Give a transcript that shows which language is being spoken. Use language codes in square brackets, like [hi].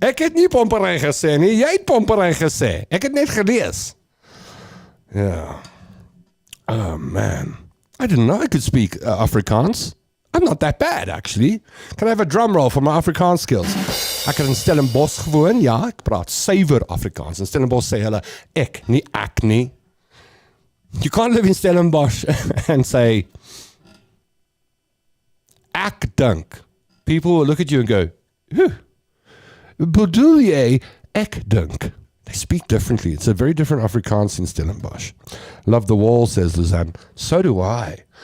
[af] Ek het nie pomperij gesê nie, jy het pomperij gesê. Ek het net gelees. [en] Yeah. Oh man. I didn't know I could speak Afrikaans. I'm not that bad, actually. Can I have a drum roll for my Afrikaans skills? [af] Ek het in Stellenbosch gewoon, ja, ek praat suiwer Afrikaans. In Stellenbosch sê hulle, ek, nie ek nie. [en] You can't live in Stellenbosch and say, [af] ek dink. [en] People will look at you and go, [af] bedoel jy, ek dink. [en] They speak differently. It's a very different Afrikaans in Stellenbosch. Love the wall, says Luzanne. So do I.